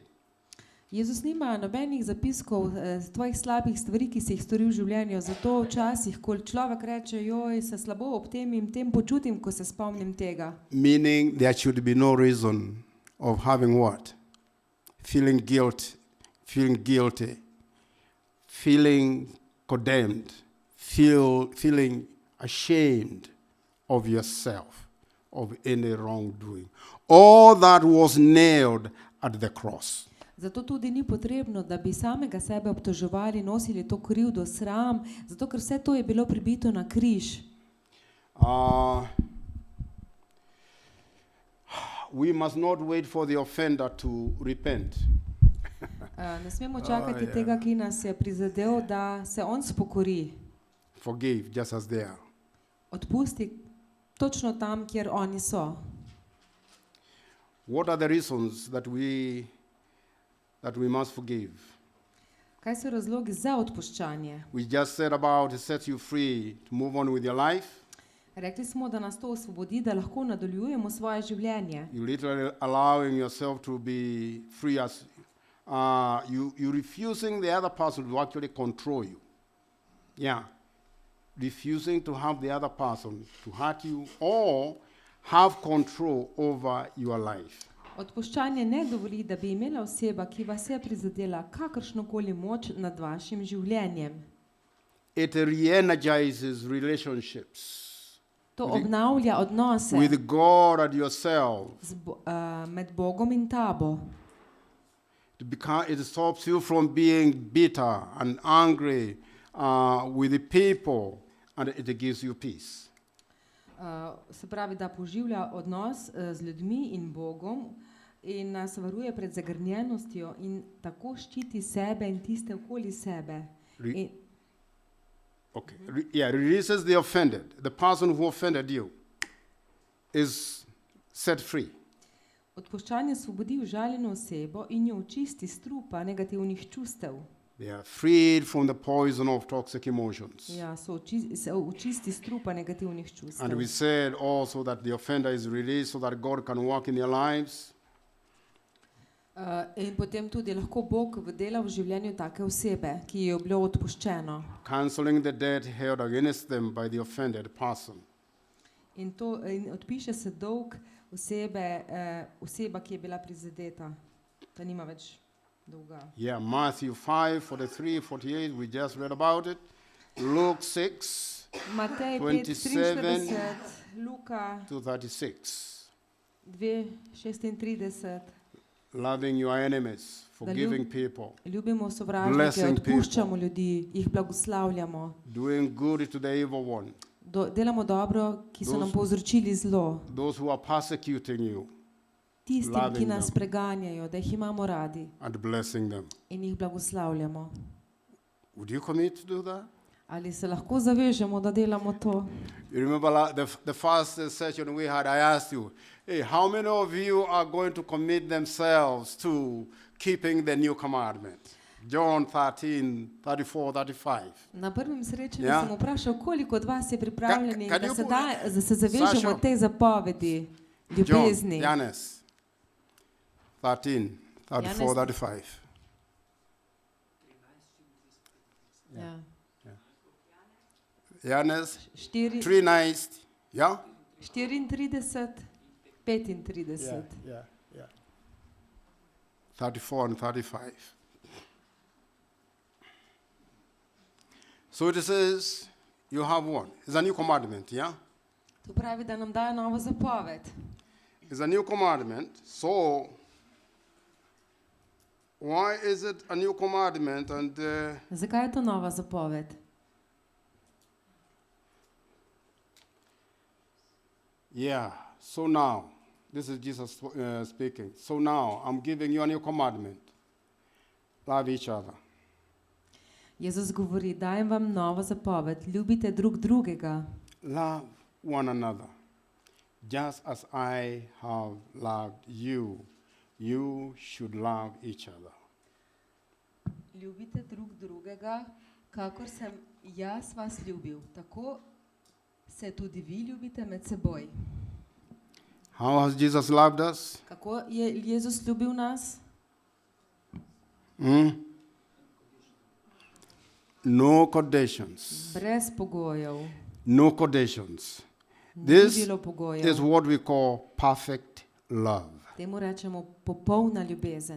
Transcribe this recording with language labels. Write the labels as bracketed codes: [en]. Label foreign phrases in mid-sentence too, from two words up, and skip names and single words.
[sl] Jezus nima nobenih zapiskov tvojih slabih stvari, ki si jih storil v življenju. Zato včasih, ko človek reče, joj, se slabo ob tem in tem počutim, ko se spomnim tega. [en] Meaning there should be no reason of having what? Feeling guilty, feeling condemned, feeling ashamed of yourself, of any wrongdoing. All that was nailed at the cross. [sl] Zato tudi ni potrebno, da bi samega sebe obtoževali, nosili to krivdo, sram, zato ker vse to je bilo pribito na križ. [en] We must not wait for the offender to repent. [sl] Ne smemo čakati tega, ki nas je prizadel, da se on spokori. [en] Forgive just as they are. [sl] Odpusti točno tam, kjer oni so. [en] What are the reasons that we must forgive? [sl] Kaj so razlogi za odpuščanje? [en] We just said about it sets you free to move on with your life. [sl] Rekli smo, da nas to osvobodi, da lahko nadaljujemo svoje življenje. [en] You literally allowing yourself to be free as you refusing the other person to actually control you. Yeah. Refusing to have the other person to hurt you or have control over your life. [sl] Odpuščanje ne dovoli, da bi imela oseba, ki vas je prizadela, kakršnokoli moč nad vašim življenjem. [en] It re-energizes relationships. [sl] To obnavlja odnose [en] with God and yourself. [sl] Med Bogom in tabo. [en] It stops you from being bitter and angry with the people, and it gives you peace. [sl] Se pravi, da poživlja odnos z ljudmi in Bogom in nas varuje pred zagrnjenostjo in tako ščiti sebe in tiste okoli sebe. [en] Releases the offended. The person who offended you is set free. [sl] Odpuščanje svobodi užaljeno osebo in jo očisti strupa negativnih čustev. [en] They are freed from the poison of toxic emotions. [sl] Ja, se očisti strupa negativnih čustev. [en] And we said also that the offender is released so that God can work in their lives. [sl] In potem tudi lahko Bog dela v življenju take osebe, ki je bilo odpuščeno. [en] Canceling the debt held against them by the offended person. [sl] In odpiše se dolg oseba, ki je bila prizadeta, da nima več dolga. [en] Yeah, Matthew 5:43-48, we just read about it. Luke 6, [sl] Matej 5:43, Luka 2:36. 2:36. [en] Loving your enemies, forgiving people, [sl] ljubimo sovražnike, odpuščamo ljudi, jih blagoslavljamo. [en] doing good to the evil one. [sl] Delamo dobro, ki so nam povzročili zlo. [en] Those who are persecuting you, [sl] Tistim, ki nas preganjajo, da jih imamo radi [en] and blessing them. [sl] in jih blagoslavljamo. [en] Would you commit to do that? [sl] Ali se lahko zavežemo, da delamo to? [en] You remember the first session we had, I asked you, hey, how many of you are going to commit themselves to keeping the new commandment? John 13:34-35. [sl] Na prvem srečanju sem vprašal, koliko od vas je pripravljenih, da se zavežemo Sasha? tej zapovedi ljubezni. Janez 13:34-35. Ja. Janez 4, 13, [en] yeah? 34, 35. Yeah. 34 and 35. So it says, you have one. It's a new commandment, yeah? [sl] To pravi, da nam daje novo zapoved. [en] It's a new commandment. So, why is it a new commandment? And [sl] Zakaj je to nova zapoved? [en] yeah, so now, this is Jesus speaking. So now, I'm giving you a new commandment. Love each other. [sl] Jezus govori, dajem vam novo zapoved, ljubite drug drugega. [en] Love one another. just as I have loved you, you should love each other. [sl] Ljubite drug drugega, kakor sem jaz vas ljubil, tako se tudi vi ljubite med seboj. [en] How has Jesus loved us? [sl] Kako je Jezus ljubil nas? [en] No conditions. [sl] Brez pogojev. [en] No conditions. [sl] Ni [en] This [sl] bilo [en] is [sl] pogojev. [en] what we call perfect love. [sl] Temu rečemo popolna ljubezen.